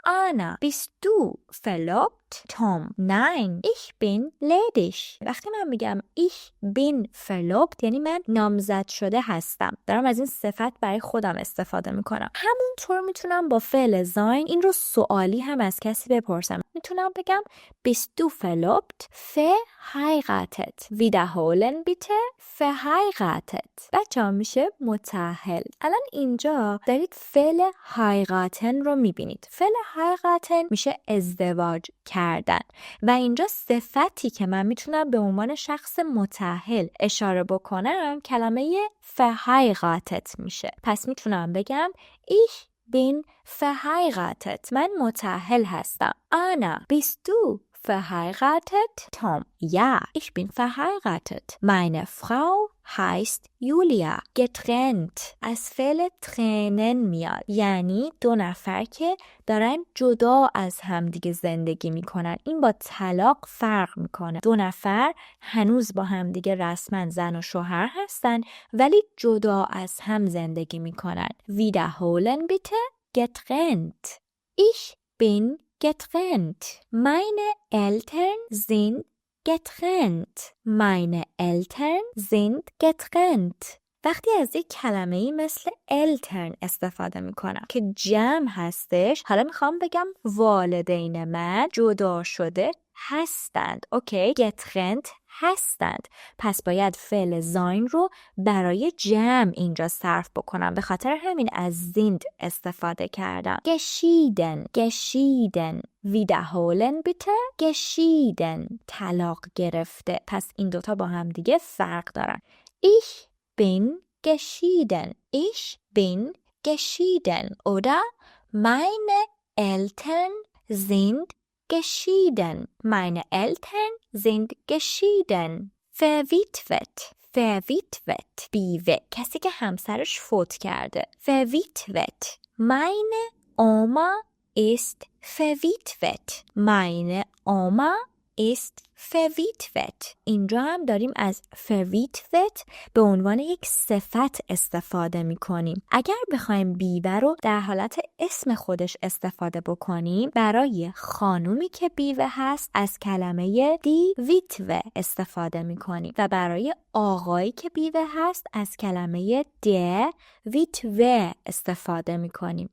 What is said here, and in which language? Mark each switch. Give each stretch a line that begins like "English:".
German: Anna, bist du verlobt? Tom, nein, ich bin ledig.
Persian: وقتی من میگم
German: ich bin verlobt
Persian: یعنی من نامزد شده هستم. دارم از این صفت برای خودم استفاده میکنم. همونطور میتونم با فعل sein این رو سوالی هم از کسی بپرسم. میتونم بگم
German: bist du verlobt? Verheiratet. Wiederholen bitte. Verheiratet.
Persian: بچه‌ها میشه متأهل. الان اینجا دارید فعل heiraten رو میبینید. فعل heiraten میشه ازدواج کردن و اینجا صفتی که من میتونم به عنوان شخص متأهل اشاره بکنم کلمه verheiratet میشه. پس میتونم بگم
German: Ich bin verheiratet.
Persian: من متأهل هستم.
German: Anna, bist du verheiratet? Tom, ja, ich bin verheiratet. Meine Frau heißt Julia.
Persian: Getrennt از فعل trennen میاد یعنی دو نفر که دارن جدا از همدیگه زندگی میکنن. این با طلاق فرق میکنه. دو نفر هنوز با همدیگه رسما زن و شوهر هستن ولی جدا از هم زندگی میکنن.
German: Wiederholen bitte. Getrennt. Ich bin getrennt. Meine Eltern sind getrennt. Meine Eltern sind getrennt.
Persian: وقتی از یک کلمه‌ای مثل Eltern استفاده میکنم که جمع هستش، حالا میخوام بگم والدین من جدا شده هستند. اوکی، getrennt هستند. پس باید فعل sein رو برای جمع اینجا صرف بکنم. به خاطر همین از sind استفاده کردم.
German: geschieden. geschieden. wiederholen bitte.
Persian: geschieden. طلاق گرفته. پس این دوتا با هم دیگه فرق دارن.
German: Ich bin geschieden. Ich bin geschieden. Oder meine Eltern sind geschieden. Meine Eltern sind geschieden. Verwitwet. Verwitwet. بیوه.
Persian: کسی که همسرش فوت کرده. Verwitwet.
German: Meine Oma ist verwitwet. Meine Oma ist verwitwet.
Persian: اینجا هم داریم از verwitwet به عنوان یک صفت استفاده می کنیم. اگر بخوایم بیوه رو در حالت اسم خودش استفاده بکنیم، برای خانومی که بیوه هست از کلمه دی ویتوه استفاده می کنیم و برای آقایی که بیوه هست از کلمه د ویتوه استفاده می کنیم.